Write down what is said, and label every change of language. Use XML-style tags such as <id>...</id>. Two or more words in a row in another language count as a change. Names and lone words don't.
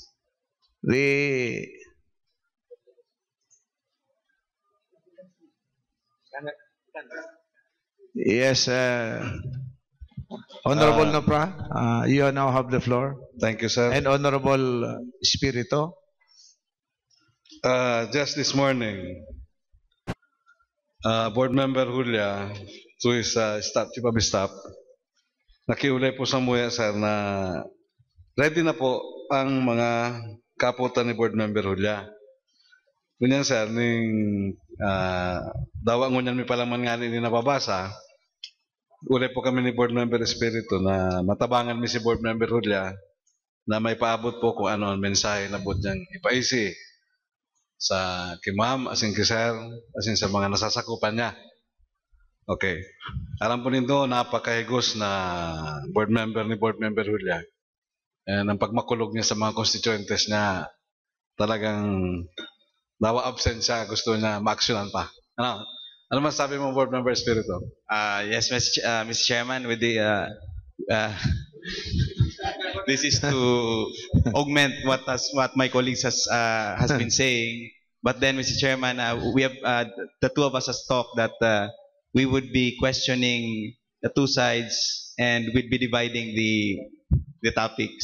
<en>Yes, Honorable Nopra, you now have the floor. Thank you, sir. And Honorable Espirito. Just this morning, Board Member Julia, to his Chief of Staff,</en> <bik>nakiulay po sa muya, sir, na ready na po ang mga kaputan ni Board Member Julia. Kunyan, sir, dawa ngunyan mi palaman nga ni nababasa, ulay po kami ni Board Member Espirito na matabangan mi si Board Member Julia na may paabot po kung ano ang mensahe na bot niyang ipaisi sa kimam, asin kisir, asin sa mga nasasakupan niya. Okay. Alam po nito, napakahigos na board member ni Board Member Julia. And ang pagmakulog niya sa mga constituentes niya, talagang dawa absent siya, gusto niya ma-actionan pa.</bik> <tl>Ano masasabi mo, Board Member Espirito?</tl> <en>Yes, Mr. Chairman, with the this is to augment what my colleagues has been saying. But then, Mr. Chairman, we have the two of us has talked that we would be questioning the two sides and we'd be dividing the topic.</en>